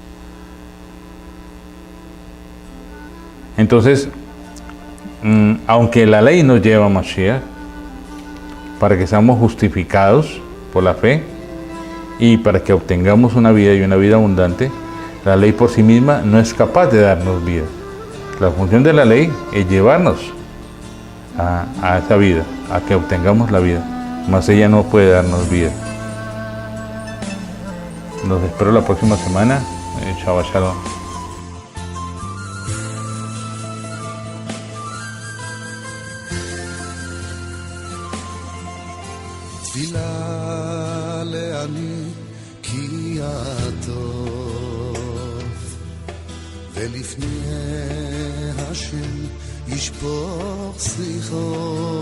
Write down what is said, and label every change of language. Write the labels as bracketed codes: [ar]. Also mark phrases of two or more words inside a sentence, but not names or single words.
[es] Entonces, aunque la ley nos lleva a Mashiach para que seamos justificados por la fe y para que obtengamos una vida y una vida abundante, la ley por sí misma no es capaz de darnos vida. La función de la ley es llevarnos a esa vida, a que obtengamos la vida, mas ella no puede darnos vida. Los espero la próxima semana. [he] שבת שלום. תפילה לעני כי הטוב ולפני השם ישפוך שיחו